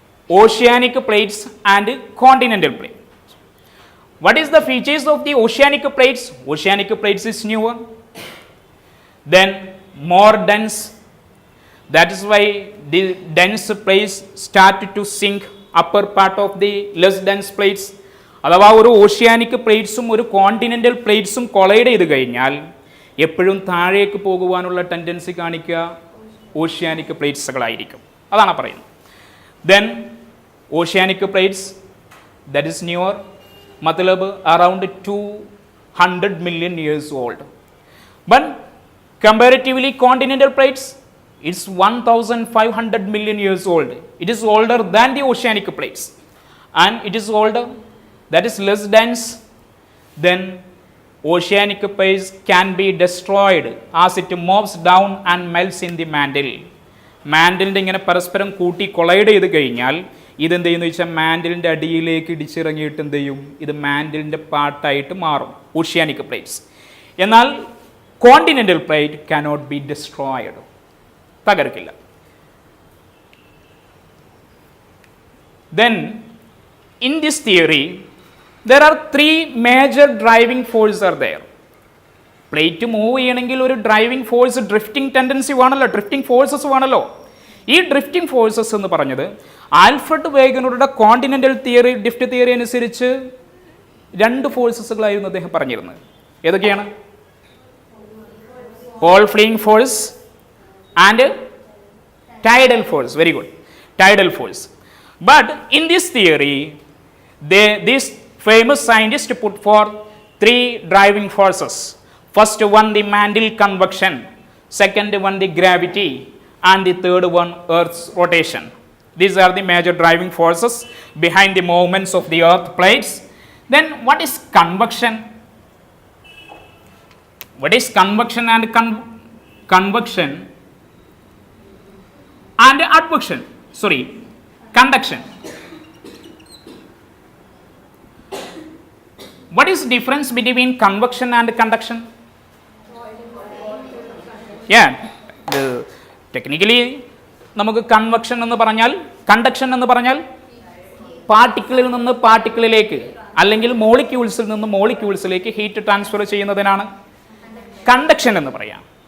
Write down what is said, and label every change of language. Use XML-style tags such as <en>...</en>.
<en>Oceanic plates and continental plates. What is the features of the oceanic plates? Oceanic plates is newer, then more dense. That is why the dense plates start to sink upper part of the less dense plates.</en> <ml>അഥവാ ഒരു oceanic പ്ലേറ്റ്സും ഒരു continental പ്ലേറ്റ്സും collide ചെയ്ത് കഴിഞ്ഞാൽ എപ്പോഴും താഴേക്ക് പോകുവാനുള്ള tendency കാണിക്കുക oceanic പ്ലേറ്റ്സുകളായിരിക്കും. അതാണ് പറയുന്നത്.</ml> <en>Then oceanic plates, that is newer, matlab around 200 million years old. But comparatively continental plates, it's 1500 million years old. It is older than the oceanic plates, and it is older, that is less dense. Then oceanic plates can be destroyed as it moves down and melts in the mantle.</en> <ml>മാൻഡിലിൻ്റെ ഇങ്ങനെ പരസ്പരം കൂട്ടി collide ചെയ്ത് കഴിഞ്ഞാൽ ഇതെന്ത് ചെയ്യുന്നു വെച്ചാൽ മാൻഡിലിൻ്റെ അടിയിലേക്ക് ഇടിച്ചിറങ്ങിയിട്ട് എന്ത് ചെയ്യും, ഇത് മാൻഡിലിൻ്റെ പാർട്ടായിട്ട് മാറും ഓഷ്യാനിക് പ്ലേറ്റ്സ്. എന്നാൽ</ml> <en>continental plate cannot be destroyed,</en> <ml>തകർക്കില്ല.</ml> <en>Then in this theory there are 3 major driving force are there.</en> <ml>Plate move ചെയ്യണമെങ്കിൽ ഒരു ഡ്രൈവിംഗ് ഫോഴ്സ്, ഡ്രിഫ്റ്റിംഗ് ടെൻഡൻസി വേണമല്ലോ, ഡ്രിഫ്റ്റിംഗ് ഫോഴ്സസ് വേണമല്ലോ. ഈ ഡ്രിഫ്റ്റിംഗ് ഫോഴ്സസ് എന്ന് പറഞ്ഞത് ആൽഫ്രഡ് വേഗനറുടെ കോണ്ടിനെൻ്റൽ തിയറി, ഡിഫ്റ്റ് തിയറി അനുസരിച്ച് 2 ഫോഴ്സസുകളായിരുന്നു അദ്ദേഹം പറഞ്ഞിരുന്നത്. ഏതൊക്കെയാണ്?</ml> <en>Pole fleeing force and tidal force. Very good, tidal force. But in this theory this famous scientist put forth 3 driving forces. First one the mantle convection, second one the gravity, and the third one Earth's rotation. These are the major driving forces behind the movements of the earth plates. Then what is convection? What is convection and convection and advection? Sorry, conduction. What is the difference between convection and conduction? Yeah, technically</en> <ml>നമുക്ക് convection എന്ന് പറഞ്ഞാൽ, conduction എന്ന് പറഞ്ഞാൽ പാർട്ടിക്കിളിൽ നിന്ന് പാർട്ടിക്കിളിലേക്ക് അല്ലെങ്കിൽ മോളിക്യൂൾസിൽ നിന്ന് മോളിക്യൂൾസിലേക്ക് heat transfer ചെയ്യുന്നതിനാണ് conduction എന്ന് പറയാം.</ml>